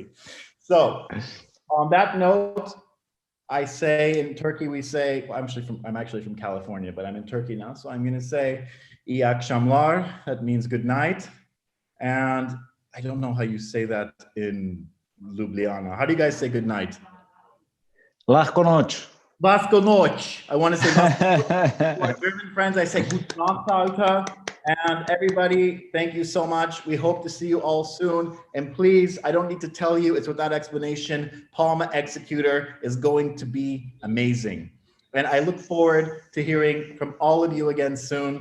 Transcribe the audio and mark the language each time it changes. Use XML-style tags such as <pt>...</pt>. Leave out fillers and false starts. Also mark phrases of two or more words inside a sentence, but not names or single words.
<en>So on that note, I say in Turkey, we say, well, I'm actually from California, but I'm in Turkey now. So I'm gonna say,</en> <tr>İyi akşamlar,</tr> <en>that means good night. And I don't know how you say that in Ljubljana. How do you guys say good night?</en> <sl>Lahko noč. Lahko noč.</sl> <en>I want to say, my German friends, I say</en> <de>gute Nacht, Alter.</de> <en>And everybody, thank you so much. We hope to see you all soon. And please, I don't need to tell you, it's without explanation, PalmaExecutor is going to be amazing. And I look forward to hearing from all of you again soon.</en>